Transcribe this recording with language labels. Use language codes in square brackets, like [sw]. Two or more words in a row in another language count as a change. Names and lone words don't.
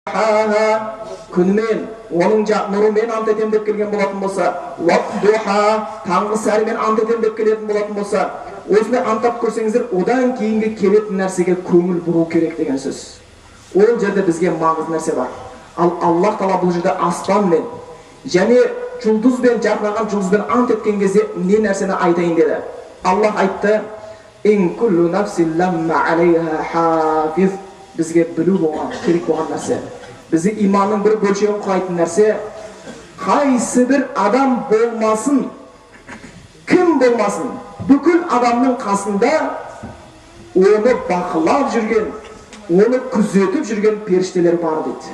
[kk] күнмен, оның нұрымен ант етем деп келген болатын болса, таңғы сәрімен ант етем деп келетін болатын болса, осындай анттап көрсеңіздер, одан кейінгі келетін нәрсеге көңіл бұру керек деген сөз. Ол жерде бізге маңызды нәрсе бар. Ал Аллах Тағала бұл жерде аспанмен және жұлдызбен, жарқыраған жұлдызбен ант еткен кезде не нәрсені айтайын деді. Аллах айтты: [ar] "إن كل نفس لما عليها حافظ". [kk] Бізге білу болған, керек болған нәрсе. Бізде иманның бір бөлшегін құрайтын нәрсе, қайсы бір адам болмасын, кім болмасын, бүкіл адамның қасында оны бақылап жүрген, оны күзетіп жүрген періштелер бар дейді.